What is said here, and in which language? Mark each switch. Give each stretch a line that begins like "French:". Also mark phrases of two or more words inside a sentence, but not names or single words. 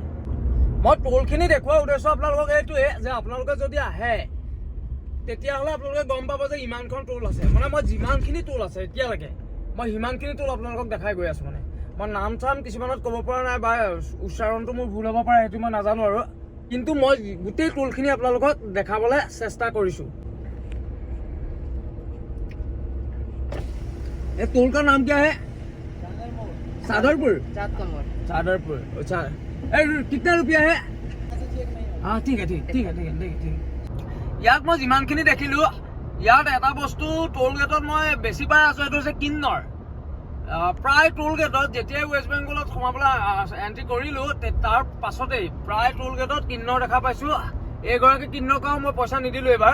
Assamese: মই টোলখিনি দেখুওৱাৰ উদ্দেশ্য আপোনালোকক এইটোৱে যে আপোনালোকে যদি আহে তেতিয়াহ'লে আপোনালোকে গম পাব যে ইমানখন টোল আছে। মানে মই যিমানখিনি টোল আছে এতিয়ালৈকে, মই সিমানখিনি টোল আপোনালোকক দেখাই গৈ আছোঁ। মানে মই নাম চাম কিছুমানত ক'ব পৰা নাই, বা উচ্চাৰণটো মোৰ ভুল হ'ব পাৰে, সেইটো মই নাজানো আৰু। কিন্তু মই গোটেই টোলখিনি আপোনালোকক দেখাবলৈ চেষ্টা কৰিছোঁ।
Hindi: ये टोल का नाम क्या है? सादरपुर। सादरपुर। अच्छा, कितना रुपया है? हाँ ठीक है।
Assamese: ইয়াত মই যিমানখিনি দেখিলোঁ, ইয়াত এটা বস্তু টোল গেটত মই বেছি পাই আছোঁ, সেইটো হৈছে কিন্নর। প্ৰায় টোল গেটত যেতিয়াই ৱেষ্ট বেংগলত সোমাবলৈ এণ্ট্ৰি কৰিলোঁ, তাৰ পাছতেই প্ৰায় টোল গেটত কিন্নর দেখা পাইছোঁ। এইগৰাকী কিন্নৰক মই পইচা নিদিলোঁ এইবাৰ।